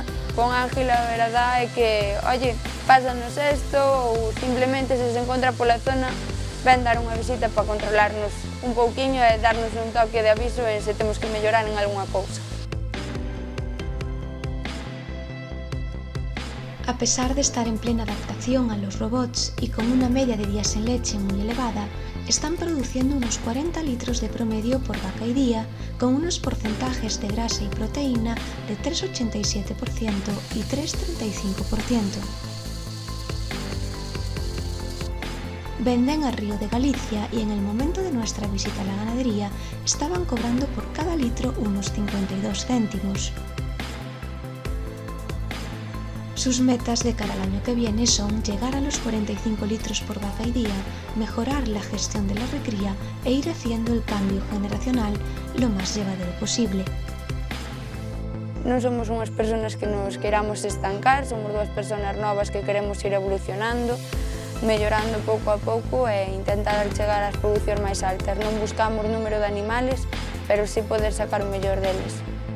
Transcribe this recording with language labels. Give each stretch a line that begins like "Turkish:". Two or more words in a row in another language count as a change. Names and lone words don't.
Galician: Con Ángel a verdade é que, oye, pásanos isto ou simplemente se encontra pola zona ven dar unha visita para controlarnos un pouquiño e darnos un toque de aviso e se temos que mellorar en algunha cousa.
Spanish: A pesar de estar en plena adaptación a los robots y con una media de días en leche muy elevada, están produciendo unos 40 litros de promedio por vaca y día, con unos porcentajes de grasa y proteína de 3,87% y 3,35%. Venden a Río de Galicia y en el momento de nuestra visita a la ganadería estaban cobrando por cada litro unos 52 céntimos. Sus metas de cara al año que viene son llegar a los 45 litros por vaca y día, mejorar la gestión de la recría e ir haciendo el cambio generacional lo más llevadero posible.
Galician: Non somos unhas persoas que nos queramos estancar, somos dúas persoas novas que queremos ir evolucionando, mellorando pouco a pouco e intentar chegar ás producións máis altas. Non buscamos
Spanish: número de animales,
Galician: pero sí poder sacar o mellor deles.